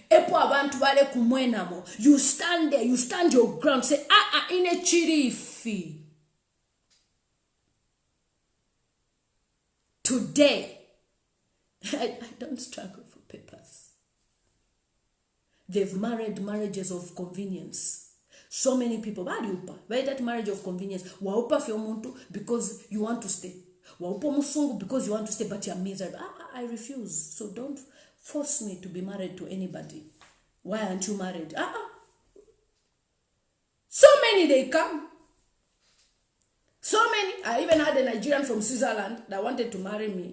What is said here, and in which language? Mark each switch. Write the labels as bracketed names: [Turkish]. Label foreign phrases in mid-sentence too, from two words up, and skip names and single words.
[English] You stand there, you stand your ground, say, in a chirifi. Today, I don't struggle for papers. They've married marriages of convenience. So many people, why that marriage of convenience? [Bemba] Waupa fiomuntu [English] because you want to stay. [Bemba] Waupa musungu [English] because you want to stay, but you're miserable. I refuse. So don't force me to be married to anybody. Why aren't you married? So many they come. So many. I even had a Nigerian from Switzerland that wanted to marry me.